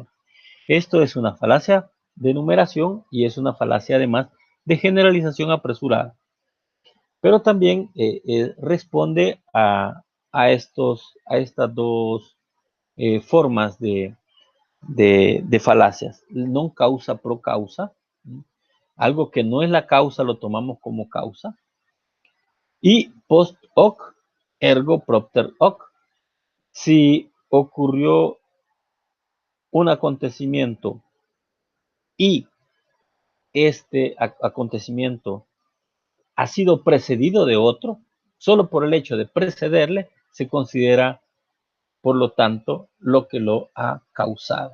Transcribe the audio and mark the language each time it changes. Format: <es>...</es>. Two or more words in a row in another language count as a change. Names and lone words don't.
<es>Esto es una falacia de enumeración y es una falacia además de generalización apresurada. Pero también responde a estas dos formas de falacias.</es> <la>Non causa pro causa.</la> <es>Algo que no es la causa lo tomamos como causa.</es> <la>Y post hoc ergo propter hoc.</la> <es>Si ocurrió un acontecimiento y este acontecimiento ha sido precedido de otro, solo por el hecho de precederle, se considera, por lo tanto, lo que lo ha causado.</es>